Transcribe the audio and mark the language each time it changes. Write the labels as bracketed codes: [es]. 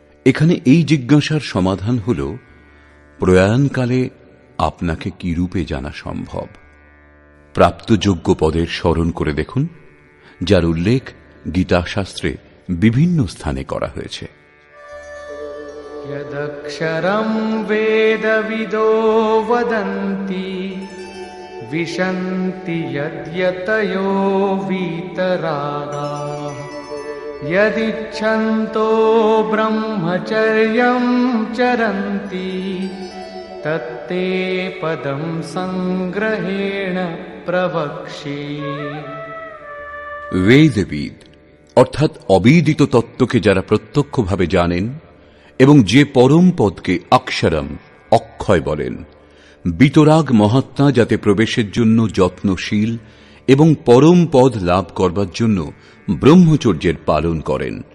[bn] এখানে এই জিজ্ঞাসার সমাধান হল, প্রয়াণকালে আপনাকে কি রূপে জানা সম্ভব? প্রাপ্তযোগ্য পদের স্মরণ করে দেখুন, যার উল্লেখ গীতাশাস্ত্রে বিভিন্ন স্থানে করা হয়েছে। [sa] यदक्षरं वेदविदो वदन्ति विशन्ति यद्यतयो वीतरागाः यदिच्छन्तो ब्रह्मचर्यं चरन्ति तत्ते पदं संग्रहेण प्रवक्ष्ये। [bn] वेदविद অর্থাৎ অবিদিত তত্ত্বকে যারা প্রত্যক্ষভাবে জানেন এবং যে পরম পদকে অক্ষরম অক্ষয় বলেন, বিতরাগ মহাত্মা যাতে প্রবেশের জন্য যত্নশীল এবং পরম পদ লাভ করবার জন্য ব্রহ্মচর্যের পালন করেন।